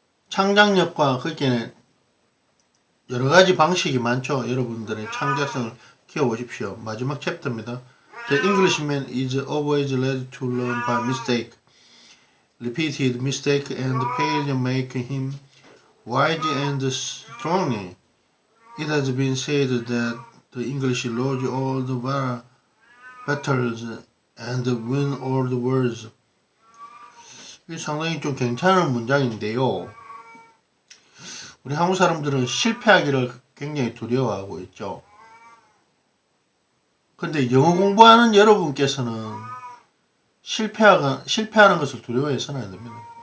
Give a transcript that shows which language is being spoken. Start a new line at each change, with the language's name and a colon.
Korean: 창작력과 거기에 여러 가지 방식이 많죠. 여러분들의 창작성을 키워보십시오. 마지막 챕터입니다.
English: The Englishman is always led to learn by mistake. Repeated mistake and failure make him wise and strong. It has been said that the English lose all the battles and win all the wars.
Korean: 이게 상당히 좀 괜찮은 문장인데요. 우리 한국 사람들은 실패하기를 굉장히 두려워하고 있죠. 근데 영어 공부하는 여러분께서는 실패하는 것을 두려워해서는 안 됩니다.